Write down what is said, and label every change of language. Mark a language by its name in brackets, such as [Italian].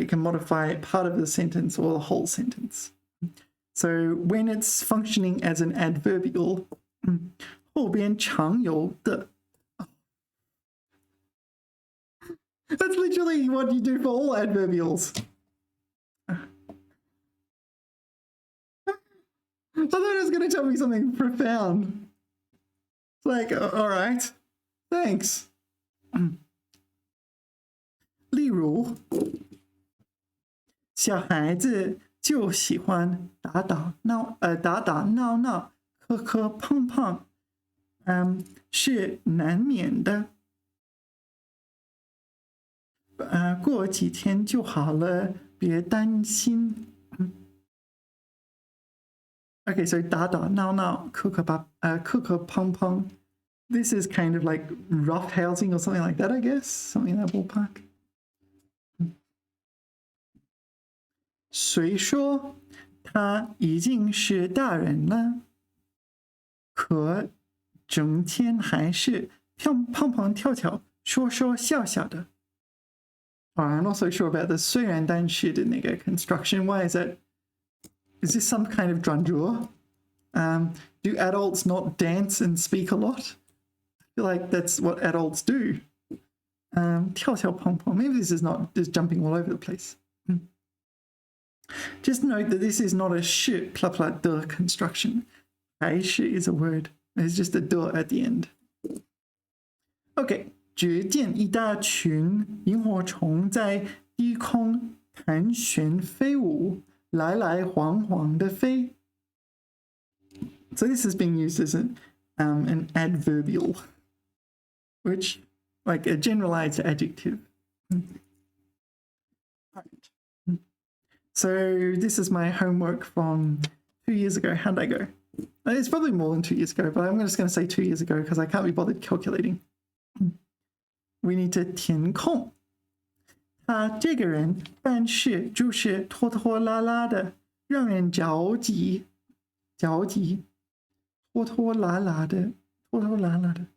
[English] It can modify part of the sentence or the whole sentence. So when it's functioning as an adverbial, [Chinese] 后边常有的 [English] That's literally what you do for all adverbials. I thought it was going to tell me something profound. It's like, all right, thanks. [Chinese] 例如，小孩子就喜欢打打闹闹，磕磕碰碰，是难免的。过几天就好了，别担心。 [English] Okay, so [Chinese] 打打闹闹，磕磕碰碰。 [English] This is kind of like rough housing or something like that, I guess. Something in that ballpark. [Chinese] 谁说他已经是大人了？可整天还是蹦蹦跳跳，说说笑笑的。 [English] I'm not so sure about the [Chinese] 虽然但是的那个 [English] construction. Why is that? Is this some kind of 转折? Do adults not dance and speak a lot? I feel like that's what adults do. [Chinese] 跳跳碰碰. [English] Maybe this is not just jumping all over the place. Just note that this is not a 是 pla pla de construction. 还是 is a word. There's just a de at the end. Okay. [Chinese] 只见一大群萤火虫在低空盘旋飞舞，来来往往的飞。 [English] So this is being used as an adverbial, which like a generalized adjective. Right. So this is my homework from 2 years ago. How did I go? It's probably more than 2 years ago, but I'm just going to say 2 years ago because I can't be bothered calculating. We need to 填空。 [Chinese] 他这个人办事就是拖拖拉拉的，让人着急，拖拖拉拉的。